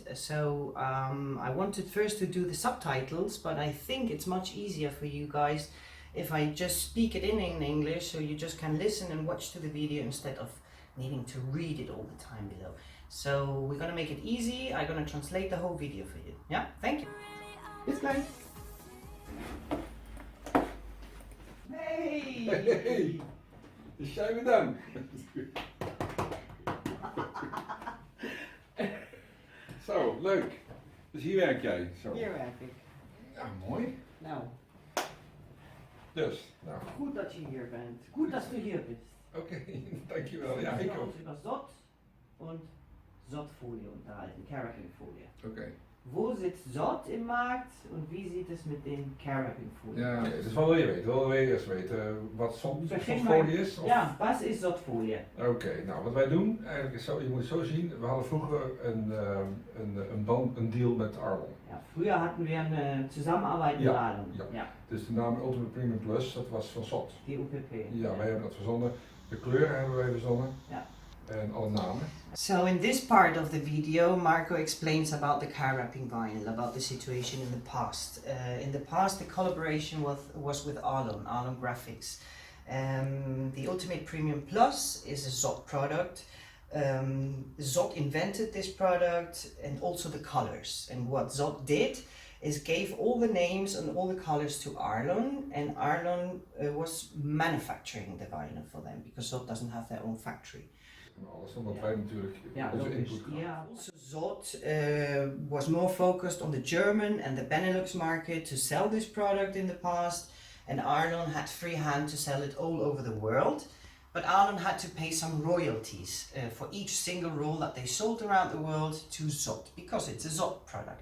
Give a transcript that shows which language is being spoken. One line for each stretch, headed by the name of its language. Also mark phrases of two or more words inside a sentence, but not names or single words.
English: So I wanted first to do the subtitles, but I think it's much easier for you guys if I just speak it in English, so you just can listen and watch to the video instead of needing to read it all the time below. So we're gonna make it easy. I'm gonna translate the whole video for you. Yeah, thank you.
German: Bis gleich.
Dutch: Hey! Hey, dus zijn we dan. Zo, leuk. Dus hier werk jij. Zo. Hier werk ik. Ja, mooi. Nou, Dus, nou, goed dat je hier bent.
German: Gut, dass du hier bist.
Dutch: oké, dankjewel. Ja, ik
German: Wir haben
Dutch: ook.
German: uns über SOTT und SOTT-Folie unterhalten, Care-Wrapping-Folie. Oké. Wo sitzt SOTT im Markt und wie sieht es mit den Care-Wrapping-Folien Ja, aus?
Dutch: dus wat wil je weten? Wil je eerst weten wat Begin folie is? Of-
German: Ja, was is SOTT-Folie?
Dutch: Oké, nou wat wij doen, eigenlijk is zo, je moet het zo zien, we hadden vroeger een deal met Arlon.
German: Ja, früher hatten wir eine Zusammenarbeit mit Ja, Alon. ja.
Dutch: Ja, Dus de naam Ultimate Premium Plus, dat was van SOTT.
German: die UPP.
Dutch: Ja, wij hebben dat verzonnen. De kleuren hebben wij verzonnen. Ja. En alle namen.
English: So in this part of the video, Marco explains about the care wrapping vinyl, about the situation in the past. In the past, the collaboration was with Alon Graphics. The Ultimate Premium Plus is a SOTT product. SOTT invented this product and also the colors. And what SOTT did is gave all the names and all the colors to Arlon, and Arlon was manufacturing the vinyl for them because SOTT doesn't have their own factory.
Dutch: En alles, omdat wij natuurlijk
English: Yeah,
Dutch: onze logisch. input gaan.
English: Yeah. Also, SOTT was more focused on the German and the Benelux market to sell this product in the past, and Arlon had free hand to sell it all over the world. But Arlon had to pay some royalties for each single roll that they sold around the world to SOTT, because it's a SOTT product.